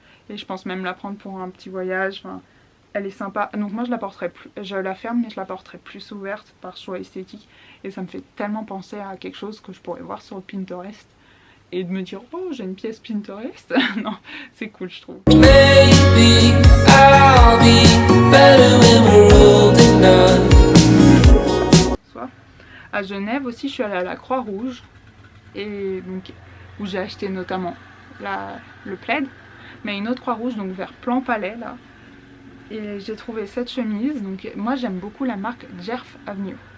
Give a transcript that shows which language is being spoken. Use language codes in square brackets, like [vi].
[fr] Et je pense même la prendre pour un petit voyage, enfin, elle est sympa. Donc moi je la porterai plus, je la ferme mais je la porterai plus ouverte par choix esthétique. Et ça me fait tellement penser à quelque chose que je pourrais voir sur Pinterest. Et de me dire, oh j'ai une pièce Pinterest. Non, c'est cool je trouve. [en] Maybe I'll be better when we're old enough. [fr] À Genève aussi, je suis allée à la Croix-Rouge, et donc où j'ai acheté notamment le plaid, mais une autre Croix-Rouge, donc vers Plan-Palais là. Et j'ai trouvé cette chemise. Donc moi j'aime beaucoup la marque Jerf Avenue.